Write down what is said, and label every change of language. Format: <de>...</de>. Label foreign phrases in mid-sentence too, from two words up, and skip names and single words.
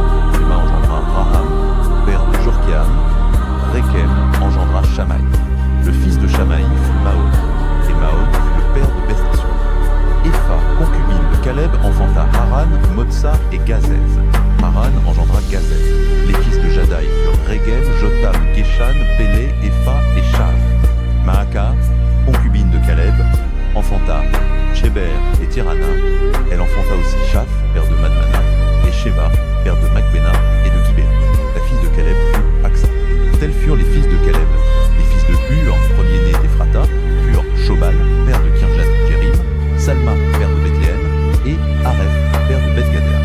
<fr>Shema engendra Raham, père de Jorkeam. Rékem engendra Shamaï. Le fils de Shamaï fut Maon, et Maon fut le père de Beth-Sur. Epha, concubine de Caleb, enfanta Haran, Motsa et Gazez. Haran engendra Gazez. Les fils de Jadaï furent Régem, Jotam, Geshan, Pélé, Epha et Shav. Maaka, concubine de Caleb, enfanta Sheber et Tirana. Elle enfanta aussi Shaph, père de Madmana, et Sheva, père de Macbena et de Gibéa. La fille de Caleb fut Aksa. Tels furent les fils de Caleb. Les fils de Hur, premier-né d'Ephrata, furent Shobal, père de Kirjat Jérim, Salma, père de Bethléem, et Aref, père de Beth-Gader.</fr>